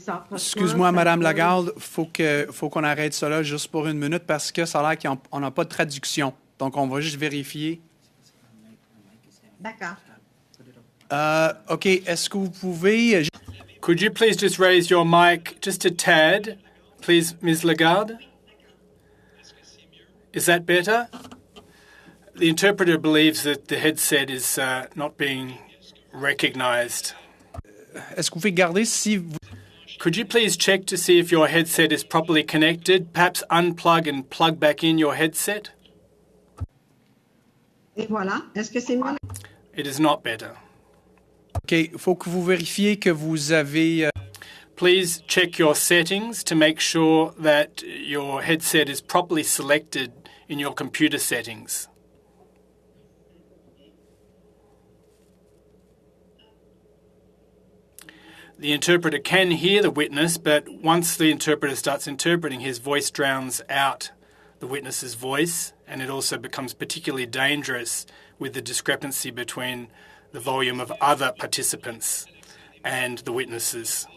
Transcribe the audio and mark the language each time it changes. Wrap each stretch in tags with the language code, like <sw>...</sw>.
<fr>Excuse-moi, Madame Lagarde, faut qu'on arrête ça là juste pour 1 minute parce que ça a l'air qu'on n'a pas de traduction. Donc, on va juste vérifier. D'accord. OK, est-ce que vous pouvez...</fr> <en>Could you please just raise your mic just a tad, please, Ms. Lagarde? Is that better? The interpreter believes that the headset is not being recognized.</en> <fr>Est-ce que vous pouvez garder si vous...</fr> <en>Could you please check to see if your headset is properly connected? Perhaps unplug and plug back in your headset?</en> <fr>Et voilà. Est-ce que c'est mieux?</fr> <en>It is not better. OK.</en> <fr>Il faut que vous vérifiez que vous avez...</fr> <en>Please check your settings to make sure that your headset is properly selected in your computer settings. The interpreter can hear the witness, but once the interpreter starts interpreting, his voice drowns out the witness's voice, and it also becomes particularly dangerous with the discrepancy between the volume of other participants and the witnesses.</en>